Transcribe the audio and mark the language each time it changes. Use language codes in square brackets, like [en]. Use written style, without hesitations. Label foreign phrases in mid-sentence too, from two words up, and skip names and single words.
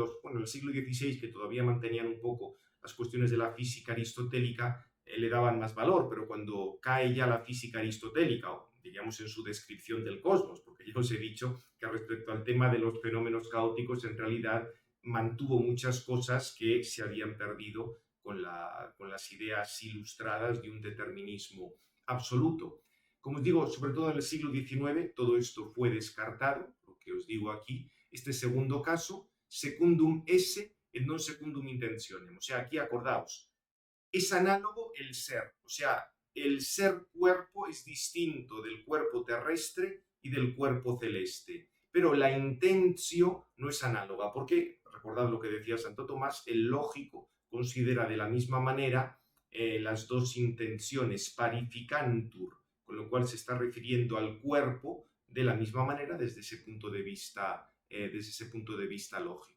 [es] el siglo XVI, que todavía mantenían un poco las cuestiones de la física aristotélica, le daban más valor, pero cuando cae ya la física aristotélica, o diríamos en su descripción del cosmos, porque ya os he dicho que respecto al tema de los fenómenos caóticos, en realidad mantuvo muchas cosas que se habían perdido con las ideas ilustradas de un determinismo absoluto. Como os digo, sobre todo en el siglo XIX, todo esto fue descartado, lo que os digo aquí. Este segundo caso, [la] secundum esse et non secundum intentionem. [es] O sea, aquí acordaos, es análogo el ser, o sea, el ser cuerpo es distinto del cuerpo terrestre y del cuerpo celeste, pero la intención no es análoga, porque, recordad lo que decía Santo Tomás, el lógico considera de la misma manera las dos intenciones parificantur, con lo cual se está refiriendo al cuerpo de la misma manera desde ese punto de vista lógico.